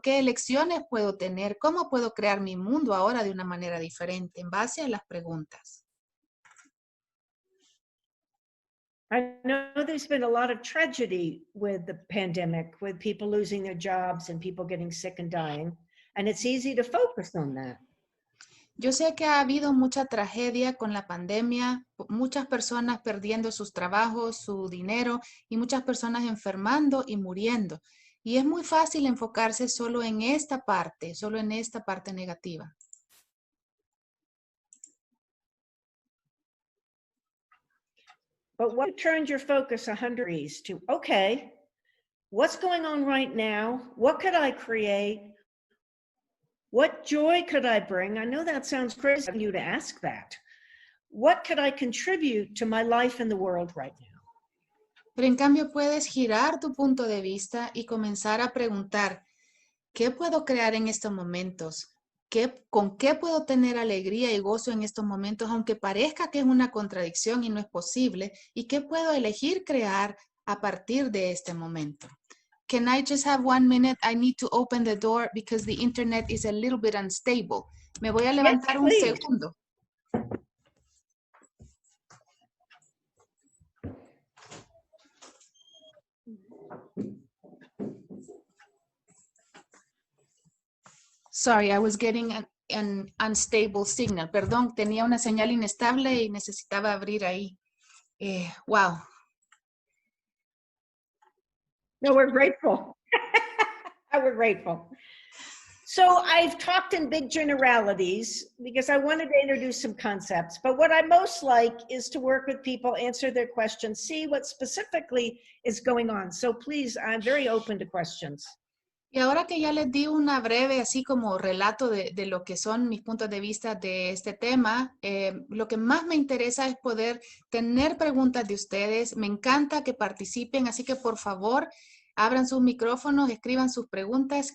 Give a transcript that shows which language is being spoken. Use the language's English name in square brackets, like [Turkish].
[Spanish] ¿Qué elecciones puedo tener? ¿Cómo puedo crear mi mundo ahora de una manera diferente en base a las preguntas? [English] I know there's been a lot of tragedy with the pandemic, with people losing their jobs and people getting sick and dying, and it's easy to focus on that. [Spanish] Yo sé que ha habido mucha tragedia con la pandemia, muchas personas perdiendo sus trabajos, su dinero y muchas personas enfermando y muriendo. Y es muy fácil enfocarse solo en esta parte negativa. [English] But what turned your focus 100 degrees to, okay, what's going on right now? What could I create? What joy could I bring? I know that sounds crazy of you to ask that. What could I contribute to my life in the world right now? [Spanish] Pero en cambio puedes girar tu punto de vista y comenzar a preguntar, ¿qué puedo crear en estos momentos? ¿Con qué puedo tener alegría y gozo en estos momentos, aunque parezca que es una contradicción y no es posible? ¿Y qué puedo elegir crear a partir de este momento? [English] Can I just have 1 minute? I need to open the door because the internet is a little bit unstable. [Spanish] Me voy a levantar un segundo. [English] Sorry, I was getting an unstable signal. [Spanish] Perdón, tenía una señal inestable y necesitaba abrir ahí. [English] Wow. No, we're grateful. We're grateful. So I've talked in big generalities because I wanted to introduce some concepts, but what I most like is to work with people, answer their questions, see what specifically is going on. So please, I'm very open to questions. [Spanish] Y ahora que ya les di una breve, así como relato de lo que son mis puntos de vista de este tema, lo que más me interesa es poder tener preguntas de ustedes. Me encanta que participen, así que por favor, abran sus micrófonos, escriban sus preguntas.